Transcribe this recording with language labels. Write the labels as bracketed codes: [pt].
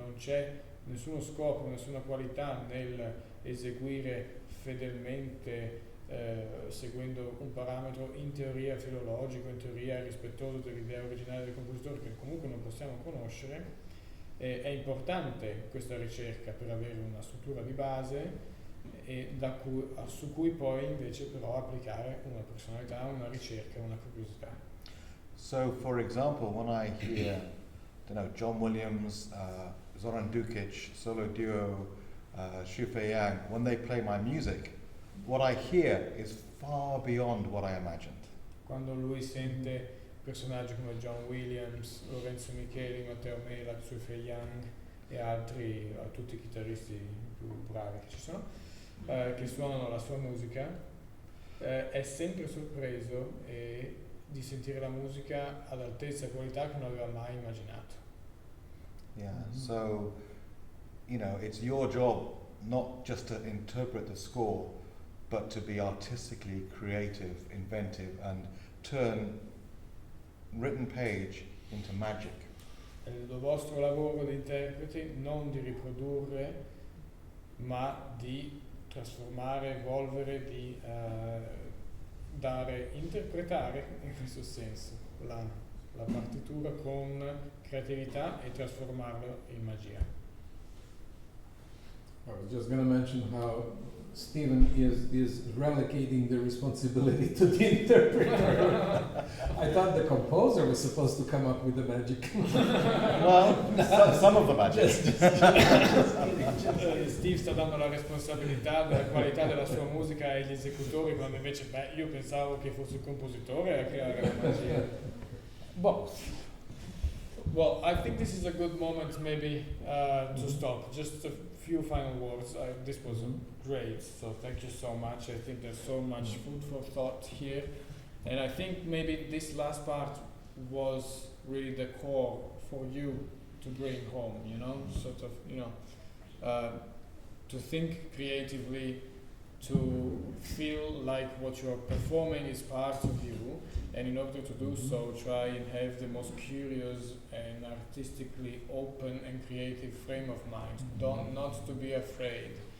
[it] Non c'è nessuno scopo, nessuna qualità nel eseguire fedelmente seguendo un parametro in teoria filologico, in teoria rispettoso dell'idea originale del compositore, che comunque non possiamo conoscere. È importante questa ricerca per avere una struttura di base e su cui poi invece però applicare una personalità, una ricerca, una curiosità. [en] So, for example, when I hear, John Williams, Zoran Dukic, solo duo, Xu Feiyang, when they play my music, what I hear is far beyond what I imagined. [it] Quando lui sente personaggi come John Williams, Lorenzo Micheli, Matteo Mela, Xu Feiyang e altri, tutti i chitarristi più bravi che ci sono, che suonano la sua musica, è sempre sorpreso di sentire la musica ad altezza e qualità che non aveva mai immaginato. [en] Yeah, so, it's your job not just to interpret the score, but to be artistically creative, inventive, and turn written page into magic. [it] È il vostro lavoro di interpreti non di riprodurre, ma di trasformare, evolvere, di interpretare in questo senso la partitura con creatività e trasformarlo in magia. [en] I was just going to mention how Stephen is relocating the responsibility to the interpreter. I thought the composer was supposed to come up with the magic. Well, some of the magic. [it] Steve sta dando la responsabilità della qualità della sua musica agli esecutori, quando invece io pensavo che fosse il compositore a creare la magia. [en] Both. Well, I think this is a good moment maybe to stop. Just a few final words. This was great, so thank you so much. I think there's so much food for thought here, and I think maybe this last part was really the core for you to bring home, sort of, to think creatively, to feel like what you're performing is part of you, and in order to do so, try and have the most curious and artistically open and creative frame of mind. Not to be afraid